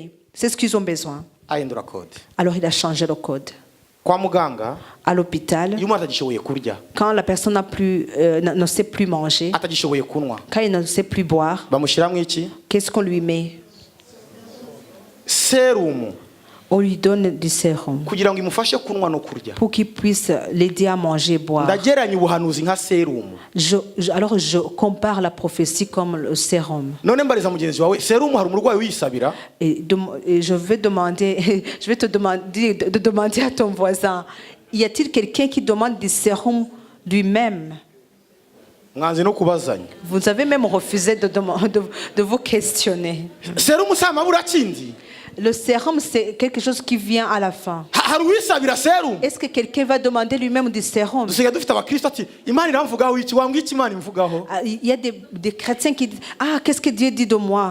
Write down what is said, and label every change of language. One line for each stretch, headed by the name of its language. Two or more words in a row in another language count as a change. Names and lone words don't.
French: C'est ce qu'ils ont besoin. Alors il a changé le code. À l'hôpital, quand la personne ne sait plus manger, quand il ne sait plus boire, qu'est-ce qu'on lui met? On lui donne du sérum
Rundi: kugira ngo imufashe kunwa no kurya.
French: pour qu'il puisse l'aider à manger et boire.
Rundi: Ndageranya ubuhanuzi nka serum.
French: Alors je compare la prophétie comme le sérum.
Rundi: None mbariza mugenzi wawe, serum hari umurwayi uyisabira?
French: Et je vais te demander à ton voisin, y a-t-il quelqu'un qui demande du sérum lui-même?
Rundi: Mwanze no kubazanya.
French: Vous avez même refusé de vous questionner.
Rundi: Serum samabura kindi.
French: Le sérum, c'est quelque chose qui vient à la fin. Est-ce que quelqu'un va demander lui-même du sérum? Il y a des chrétiens qui disent, ah, qu'est-ce que Dieu dit de moi?